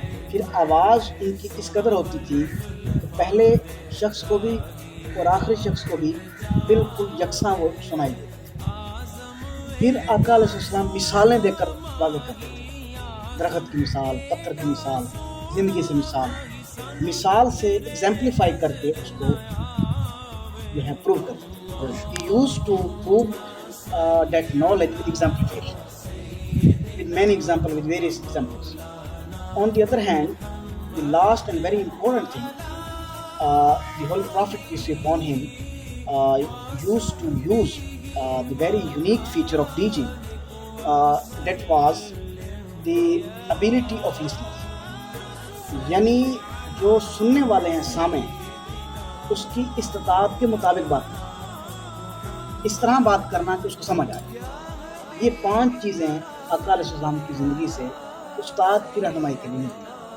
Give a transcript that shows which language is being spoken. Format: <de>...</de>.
<ur>پھر آواز ان کی اس قدر ہوتی تھی کہ پہلے شخص کو بھی اور آخری شخص کو بھی بالکل یکساں وہ سنائی دیتی تھی۔ پھر آقا علیہ السلام مثالیں دے کر واضح کرتے تھے، درخت کی مثال، پتھر کی مثال، زندگی سے مثال سے ایگزامپلیفائی کر کے اس کو جو ہے پروو کرتے تھے۔</ur> <en>He used to prove that knowledge with exemplification, with many examples, with various examples. On the other hand, the last and very important thing, the Holy Prophet, peace be upon him, used to use the very unique feature of teaching, that was the ability of listening.</en> <ur>یعنی جو سننے والے ہیں سامع، اس کی استطاعت کے مطابق بات کرنا، اس طرح بات کرنا کہ اس کو سمجھ آئے۔ یہ 5 چیزیں آقا علیہ السلام کی زندگی سے استاد کی رہنمائی کے لیے ملتی ہیں۔</ur>